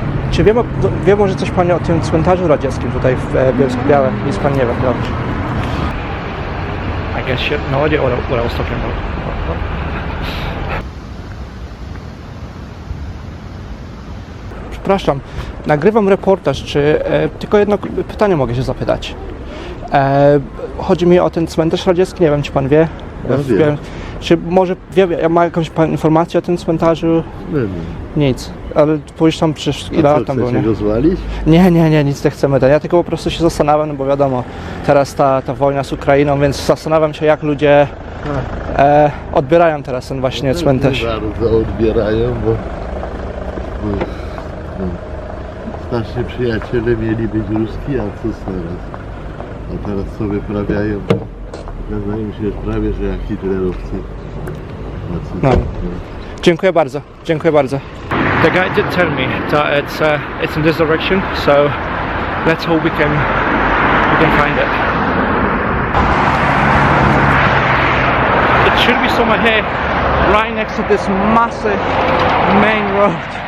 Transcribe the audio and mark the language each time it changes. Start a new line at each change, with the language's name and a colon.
Polish: Czy wie może coś pani o tym cmentarzu radzieckim tutaj w Bielsku Białe? Nic pan nie wie, dobrze.
English: I guess you have no idea what I was talking about.
Polish: przepraszam, nagrywam reportaż, czy tylko jedno pytanie mogę się zapytać. Chodzi mi o ten cmentarz radziecki, nie wiem, czy pan wie? Ja wiem. Czy może ma jakąś pan informację o tym cmentarzu? Wiem. Nic, ale pójść tam przecież ile lat tam było, nie? Go zwalić? Nie, nic nie chcemy. Ja tylko po prostu się zastanawiam, no bo wiadomo, teraz ta wojna z Ukrainą, więc zastanawiam się, jak ludzie odbierają teraz ten właśnie cmentarz. Bardzo odbierają, bo starsi przyjaciele mieli być ruski, a co teraz? A teraz co wyprawiają? Wydaje się prawie, że jak hitlerowcy. No. Dziękuję bardzo.
English: The guy did tell me that it's in this direction, so let's hope we can find it. It should be somewhere here, right next to this massive main road.